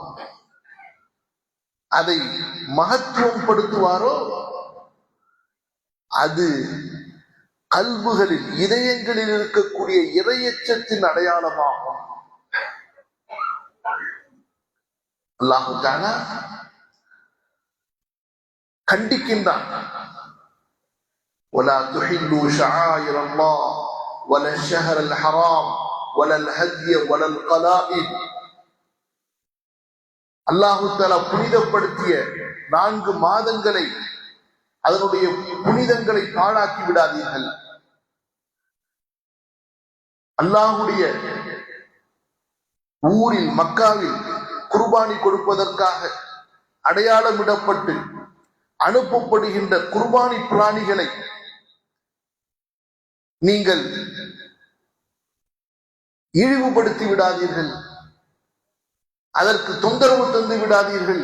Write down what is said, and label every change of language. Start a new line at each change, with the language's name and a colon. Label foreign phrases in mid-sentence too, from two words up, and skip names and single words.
Tamil: அதை மகத்துவம் படுத்துவாரோ, அது கல்புகளில் இதயங்களில் இருக்கக்கூடிய இறையச்சத்தின் அடையாளமாகும்.
Arabic: الله تعالى
Tamil: கண்டிக்கின்றான்.
Arabic: وَلَا تُحِلُّوا شَعَائِرَ اللَّهِ وَلَا الشَّهْرَ الْحَرَامَ وَلَا الْهَدْيَ وَلَا الْقَلَائِدَ. الله تعالى
Tamil: புனிதப்படுத்திய 4 மாதங்களை, அதனுடைய புனிதங்களை பாழாக்கி விடாதீர்கள். அல்லாஹுடைய ஊரில் மக்காவில் குர்பானி கொடுப்பதற்காக அடையாளமிடப்பட்டு அனுப்பப்படுகின்ற குர்பானி பிராணிகளை நீங்கள் இழிவுபடுத்தி விடாதீர்கள், அதற்கு தொந்தரவு தந்து விடாதீர்கள்.